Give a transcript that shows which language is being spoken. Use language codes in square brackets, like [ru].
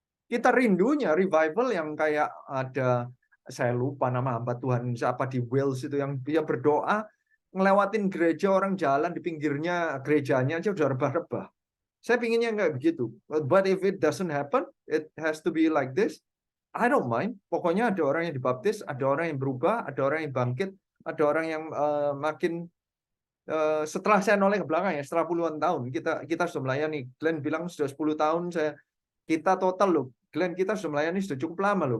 [id] Kita rindunya revival yang kayak ada, saya lupa nama hamba Tuhan siapa di Wales itu, yang dia berdoa ngelewatin gereja, orang jalan di pinggirnya gerejanya aja udah rebah-rebah. Saya pinginnya nggak begitu. [en] But if it doesn't happen, it has to be like this. I don't mind. [id] Pokoknya ada orang yang dibaptis, ada orang yang berubah, ada orang yang bangkit, ada orang yang makin setelah saya noleh ke belakang ya, setelah puluhan tahun kita sudah melayani. Glenn bilang sudah 10 tahun kita total loh. Glenn kita sudah melayani sudah cukup lama loh.